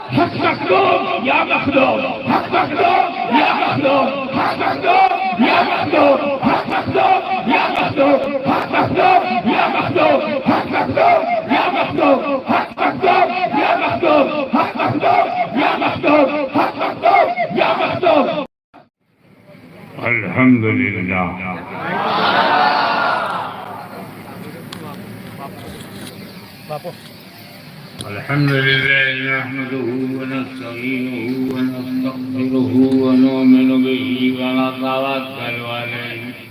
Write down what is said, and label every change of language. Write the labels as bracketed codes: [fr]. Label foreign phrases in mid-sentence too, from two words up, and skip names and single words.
[sd] हक मखदूम या मखदूम, हक मखदूम या मखदूम, हक मखदूम या मखदूम, हक मखदूम या मखदूम, हक मखदूम या मखदूम, हक मखदूम या मखदूम, हक मखदूम या मखदूम, हक मखदूम या मखदूम, हक मखदूम या मखदूम। [ar] الحمد لله. الحمد لله نحمده ونستعينه ونستغفره ونؤمن به ونتوكل عليه